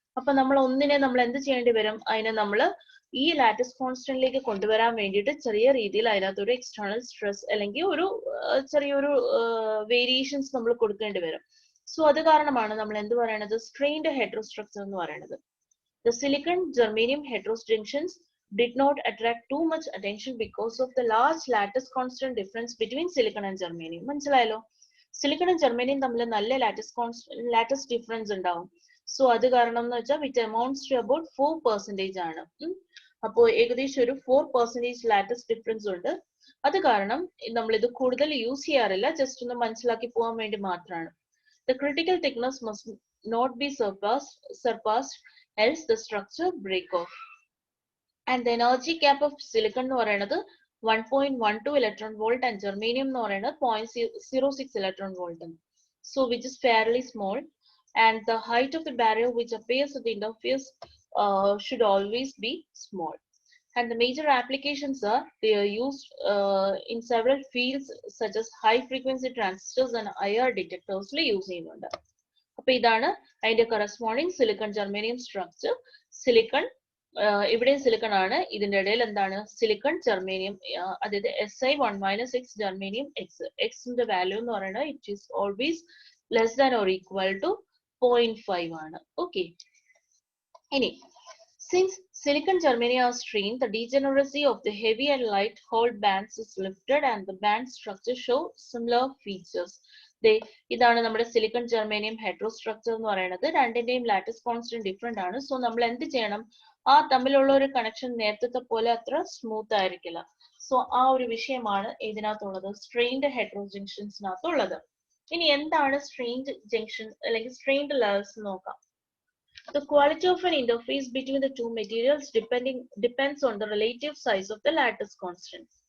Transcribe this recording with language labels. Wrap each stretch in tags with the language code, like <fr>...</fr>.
<ml>അപ്പൊ നമ്മൾ ഒന്നിനെ നമ്മൾ എന്ത് ചെയ്യേണ്ടി വരും, അതിനെ നമ്മൾ ഈ ലാറ്റിസ് കോൺസ്റ്റന്റിലേക്ക് കൊണ്ടുവരാൻ വേണ്ടിയിട്ട് ചെറിയ രീതിയിൽ അതിനകത്ത് ഒരു എക്സ്റ്റേണൽ സ്ട്രെസ് അല്ലെങ്കിൽ ഒരു ചെറിയൊരു വേരിയേഷൻസ് നമ്മൾ കൊടുക്കേണ്ടി വരും. സോ അത് കാരണമാണ് നമ്മൾ എന്ത് പറയുന്നത് സ്ട്രെയിൻഡ് ഹെറ്ററോസ്ട്രക്ചർ എന്ന് പറയുന്നത്.</ml> <en>The silicon germanium heterojunctions did not attract too much attention because of the large lattice constant difference between silicon and germanium.</en> <ml>മനസ്സിലായല്ലോ, സിലിക്കൺ ആൻഡ് ജർമേനിയം തമ്മിൽ നല്ല ലാറ്റിസ് ഡിഫറൻസ് ഉണ്ടാവും. സോ അത് കാരണം എന്ന് വെച്ചാൽ</ml> <en>which amounts to about</en> <ml>4% ആണ്. അപ്പോൾ ഏകദേശം ഒരു 4% ലാറ്റിസ് ഡിഫറൻസ് ഉണ്ട്. അത് കാരണം നമ്മൾ ഇത് കൂടുതൽ യൂസ് ചെയ്യാറില്ല, ജസ്റ്റ് ഒന്ന് മനസ്സിലാക്കി പോകാൻ വേണ്ടി മാത്രമാണ്.</ml> <en>The critical thickness must not be surpassed else the structure break off. And the energy gap of silicon</en> <ml>എന്ന് പറയുന്നത്</ml> <en>1.12 electron volt and germanium എന്ന് പറയുന്നത് 0.06 electron volt. So which is fairly small, and the height of the barrier which appears at the interface should always be small. And the major applications are they are used in several fields such as high frequency transistors and IR detectors use</en> <ml>ചെയ്യുന്നുണ്ട്. അപ്പോൾ ഇതാണ് അതിന്റെ corresponding silicon germanium structure. Silicon ഇവിടെ silicon ആണ്, ഇതിന്റെ ഇടയിൽ എന്താണ് silicon germanium, അതായത് Si1 - X ജർമേനിയം എക്സ്. എക്സിന്റെ വാല്യൂ എന്ന് പറയുന്നത്</ml> <en>it is always less than or equal to</en> <ml>0.5 ആണ്.</ml> <en>Okay, ഇനി since silicon germanium are strained, the degeneracy of the heavy and light hole bands is lifted and the band structure show similar features.</en> <ml>ഇതാണ് നമ്മുടെ silicon germanium ഹെറ്ററോസ്ട്രക്ചർ എന്ന് പറയുന്നത്. രണ്ടിന്റെയും lattice constant different ആണ്. So നമ്മൾ എന്ത് ചെയ്യണം, ആ തമ്മിലുള്ള ഒരു കണക്ഷൻ നേരത്തെ പോലെ അത്ര സ്മൂത്ത് ആയിരിക്കില്ല. സോ ആ ഒരു വിഷയമാണ് ഇതിനകത്തുള്ളത്, സ്ട്രെയിൻഡ് ഹെറ്ററോജംഗ്ഷൻസിനകത്തുള്ളത്. ഇനി എന്താണ് സ്ട്രെയിൻഡ് ജംഗ്ഷൻ അല്ലെങ്കിൽ സ്ട്രെയിൻഡ് ലെയേഴ്സ് നോക്കാം.</ml> <en>The quality of an interface between the two materials depends on the relative size of the lattice constant.</en>